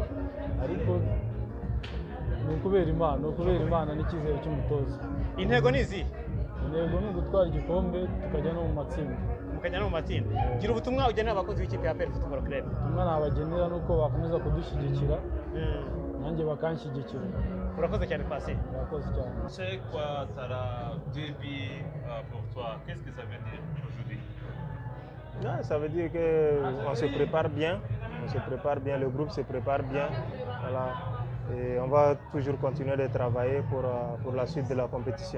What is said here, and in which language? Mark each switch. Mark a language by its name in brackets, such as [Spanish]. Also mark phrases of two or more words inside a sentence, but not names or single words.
[Kinyarwanda] Ariko ni ukubera Imana n'icyizere cy'umutoza. Intego ni izi? Intego ni ugutwara igikombe tukajya no mu matsinda. Gira ubutumwa ugenera abakozi b'ikipe ya APR Football Club. Ubutumwa nabagenera nuko bakomeza kudushyigikira nanjye bakanshyigikira. Urakoze cyane Pasi. Urakoze cyane. [French] C'est quoi Tara début pour toi? Qu'est-ce que ça veut dire aujourd'hui? Non, ça veut dire qu'on se prépare bien, le groupe se prépare bien, voilà. Et on va toujours continuer de travailler pour la suite de la compétition.